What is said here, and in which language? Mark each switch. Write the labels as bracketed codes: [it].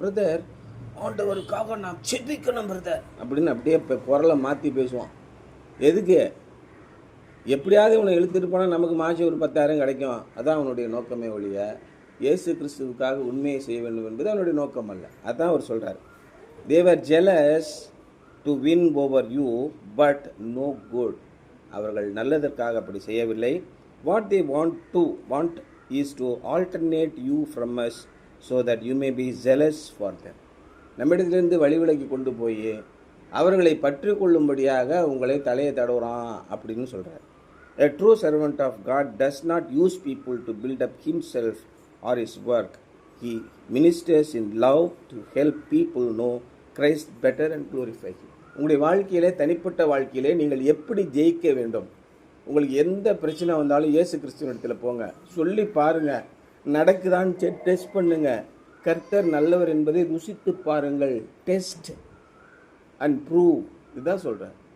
[ta] Brother, ஆண்டவருக்காக நான் செபிக்கணும் brother அப்படின்னு அப்படியே குரலை மாற்றி பேசுவான். எதுக்கு? எப்படியாவது இவனை இழுத்துட்டு போனால் நமக்கு மாதம் ஒரு 10,000 கிடைக்கும். அதான் அவனுடைய நோக்கமே ஒழிய இயேசு கிறிஸ்துவுக்காக உண்மையை செய்ய வேண்டும் என்பது அவனுடைய நோக்கம் அல்ல. அதான் அவர் சொல்கிறார். [en] they were jealous to win over you but no good. [ta] அவர்கள் நல்லதற்காக அப்படி செய்யவில்லை. [en] what they want is to alternate you from us so that you may be zealous for them. [ta] நம்மிடத்திலிருந்து வழிவிலக்கி கொண்டு போய் அவர்களை பற்றி கொள்ளும்படியாக உங்களை தலையை தடவுறான் அப்படின்னு சொல்கிறார். [en] A true servant of God does not use people to build up himself or his work. He ministers in love to help people know Christ better and glorify him. [ta] உங்களுடைய வாழ்க்கையிலே, தனிப்பட்ட வாழ்க்கையிலே நீங்கள் எப்படி ஜெயிக்க வேண்டும், உங்களுக்கு எந்த பிரச்சனை வந்தாலும் இயேசு கிறிஸ்துவினிடத்தில் போங்க, சொல்லி பாருங்கள், நடக்குதான்னு டெஸ்ட் பண்ணுங்க. கர்த்தர் நல்லவர் என்பதை ருசித்து பாருங்கள். [en] Test and prove. [ta] இதுதான் சொல்கிறேன்.